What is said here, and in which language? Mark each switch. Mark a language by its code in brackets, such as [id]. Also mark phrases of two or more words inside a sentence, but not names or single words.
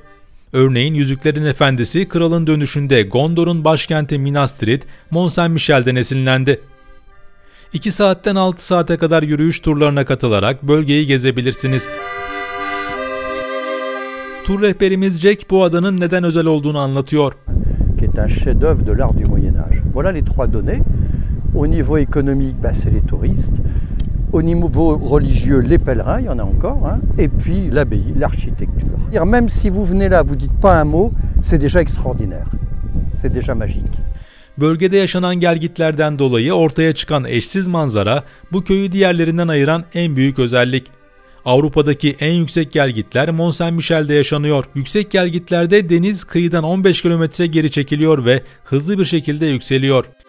[tr] Örneğin Yüzüklerin Efendisi Kralın Dönüşü'nde Gondor'un başkenti Minas Tirith, Mont Saint-Michel'den esinlendi. 2 saatten 6 saate kadar yürüyüş turlarına katılarak bölgeyi gezebilirsiniz. Tur rehberimiz Jack bu adanın neden özel olduğunu anlatıyor. [fr] Qui est un chef-d'œuvre de l'art du Moyen Âge. Voilà les 3 données. Au niveau économique, c'est les touristes. Au niveau religieux, les pèlerins, il y en a encore, hein, et puis l'abbaye, l'architecture. Même si vous venez là, vous dites pas un mot, c'est déjà extraordinaire, c'est déjà magique. [tr] Bölgede yaşanan gelgitlerden dolayı ortaya çıkan eşsiz manzara bu köyü diğerlerinden ayıran en büyük özellik. Avrupa'daki en yüksek gelgitler Mont Saint-Michel'de yaşanıyor. Yüksek gelgitlerde deniz kıyıdan 15 kilometre geri çekiliyor ve hızlı bir şekilde yükseliyor.